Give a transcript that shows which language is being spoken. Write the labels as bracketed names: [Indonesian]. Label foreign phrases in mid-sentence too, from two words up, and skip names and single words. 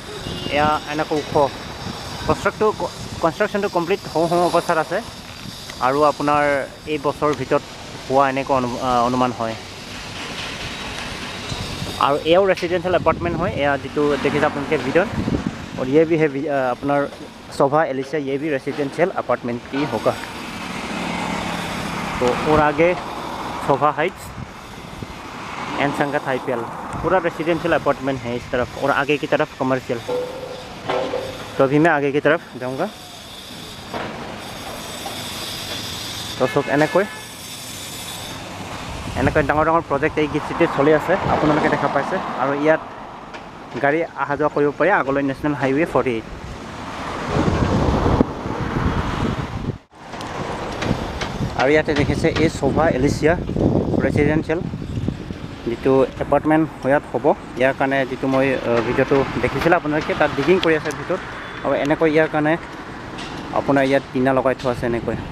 [Assamese] এয়া এনেকৈ ওখ কনষ্ট্ৰাকশ্যনটো কমপ্লিট হওঁ অৱস্থাত আছে, আৰু আপোনাৰ এই বছৰৰ ভিতৰত হোৱা এনেকুৱা অনুমান হয়। আৰু এয়াও [English] residential apartment [Assamese] হয়, এয়া যিটো দেখিছে আপোনালোকে বিধান। [Hindi] और ये भी है अपना शोभा एलिसिया, ये भी [English] residential apartment [Hindi] की होगा। तो और आगे शोभा हाइट्स एंड संगत IPL, पूरा [English] residential apartment [Hindi] है इस तरफ, और आगे की तरफ कमर्शियल। तो अभी मैं आगे की तरफ जाऊंगा। तो सब [Assamese] এনেকৈ ডাঙৰ প্ৰজেক্ট এই গিফ্ট চিটিত চলি আছে, আপোনালোকে দেখা পাইছে। আৰু ইয়াত গাড়ী অহা যোৱা কৰিব পাৰে আগলৈ নেশ্যনেল হাইৱে 48 আৰু ইয়াতে দেখিছে এই শোভা এলিচিয়া ৰেচিডেঞ্চিয়েল যিটো এপাৰ্টমেণ্ট ইয়াত হ'ব ইয়াৰ কাৰণে যিটো মই ভিডিঅ'টো দেখিছিলোঁ আপোনালোকে তাত ডিগিং কৰি আছে ভিতৰত আৰু এনেকৈ ইয়াৰ কাৰণে আপোনাৰ ইয়াত টিনা লগাই থোৱা আছে এনেকৈ